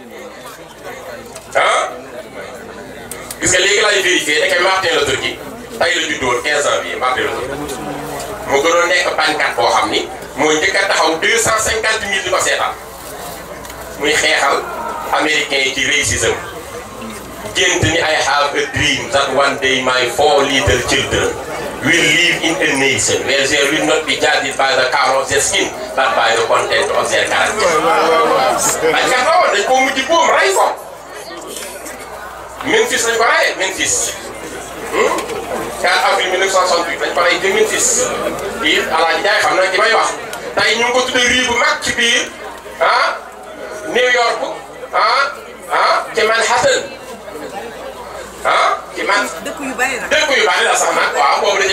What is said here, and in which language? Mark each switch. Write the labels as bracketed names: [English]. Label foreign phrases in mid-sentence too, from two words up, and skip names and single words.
[Wolof] ah gis nga léegi laay vérifié da koy Martin Luther King tey la juddoo 15 janvier Martin Luther King moo gënoon nekk bañkat boo xam ni mooy njëkk a taxaw 250 000 di ko seetaan muy xeexal américain yi ci racisme gént ni [English] I have a dream that one day my 4 little children will live in a nation where they will not be judged by the color of their skin but by the content of their character. [Wolof] dañ ka tawoon dañ ko mujj boom rey ko. Memphis lañ ko reyee Memphis. 4 avril 1968 lañ ko rey ci Memphis. biir Alaaji Njaay xam na ci may wax. tey ñu ngi ko tuddee rii bu mag ci biir New York ci Manhattan ci man dëkk yu bari la sax nag waaw boobu dañuy